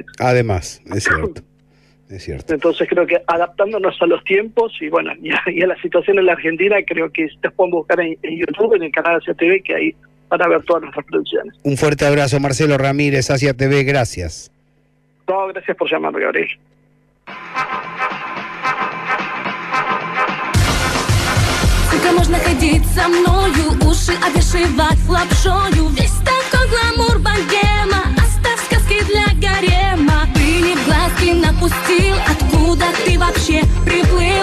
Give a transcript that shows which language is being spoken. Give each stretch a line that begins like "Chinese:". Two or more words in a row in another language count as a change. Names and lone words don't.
Spanish: Además, es cierto. Es cierto. Entonces creo que adaptándonos a los tiempos y bueno, y a la situación en la Argentina, creo que ustedes pueden buscar en YouTube, en el canal Asia TV, que ahí van a ver todas nuestras producciones. Un fuerte abrazo, Marcelo Ramírez, Asia TV, gracias. No, gracias por llamarme, Gabriel.
Russian: Сколько можно ходить со мною, уши обвешивать лапшою? Весь такой гламур богема, оставь сказки для гарема. Ты в глазки напустил, откуда ты вообще приплыл?